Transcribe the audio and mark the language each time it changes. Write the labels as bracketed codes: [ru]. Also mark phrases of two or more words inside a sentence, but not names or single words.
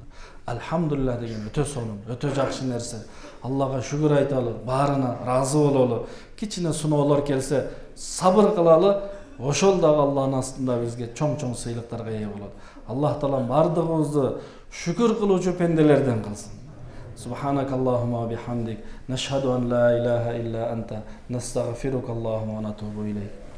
[ky] Алхамдулилlah деген өтө сонун, өтө жакшы нерсе. Аллага шүгүр айталы, баарына ыраазы бололу. Кичине сыноолор келсе, сабыр кылалы. Ошол дагы Аллахтын астында бизге чоң-чоң сыйлыктарга ээ болот. Аллах таалам бардыгыбызды шүкүр кылуучу пенделерден кылсын. [ar] سبحانك اللهم وبحمدك نشهد أن لا إله إلا أنت نستغفرك اللهم ونتوب إليك.